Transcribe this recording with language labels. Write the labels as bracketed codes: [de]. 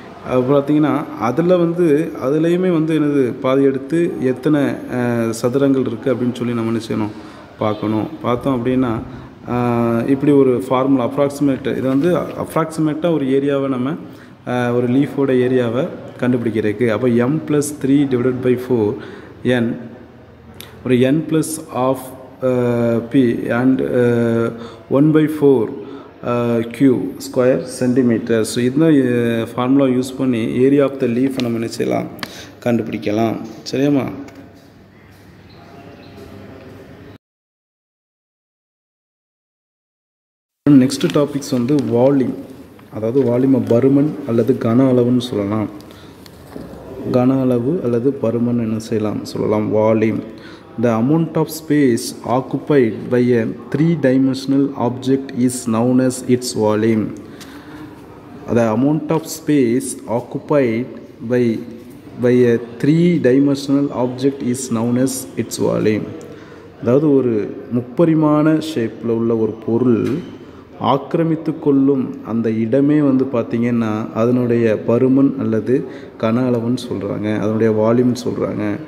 [ta] அது பார்த்திங்கன்னா அதில் வந்து அதுலேயுமே வந்து என்னது பாதி எடுத்து எத்தனை சதுரங்கள் இருக்குது அப்படின்னு சொல்லி நம்ம என்ன செய்யணும், பார்க்கணும். பார்த்தோம் அப்படின்னா இப்படி ஒரு ஃபார்முலா அப்ராக்சிமேட், இது வந்து அப்ராக்சிமேட்டாக ஒரு ஏரியாவை நம்ம ஒரு லீஃபோட ஏரியாவை கண்டுபிடிக்கிறதுக்கு. அப்போ m+3 / 4 n, ஒரு n+12 p and 1/4 q square centimetre. So இந்த ஃபார்முலா யூஸ் பண்ணி [en] area of the leaf [ta] நம்ம என்ன செய்யலாம், கண்டுபிடிக்கலாம். சரியாம்மா? நெக்ஸ்ட் டாபிக்ஸ் வந்து வால்யூம், அதாவது வால்யூமை பருமன் அல்லது கன அளவுன்னு சொல்லலாம். கன அளவு அல்லது பருமன் என்ன செய்யலாம் சொல்லலாம், volume. [en] The amount of space occupied by a three-dimensional object is known as its volume. The amount of space occupied by a three-dimensional object is known as its volume. [ta] அதாவது ஒரு முப்பரிமாண ஷேப்பில் உள்ள ஒரு பொருள் ஆக்கிரமித்து கொள்ளும் அந்த இடமே வந்து பார்த்திங்கன்னா அதனுடைய பருமன் அல்லது கன அளவுன்னு சொல்கிறாங்க, அதனுடைய வால்யூம்னு சொல்கிறாங்க.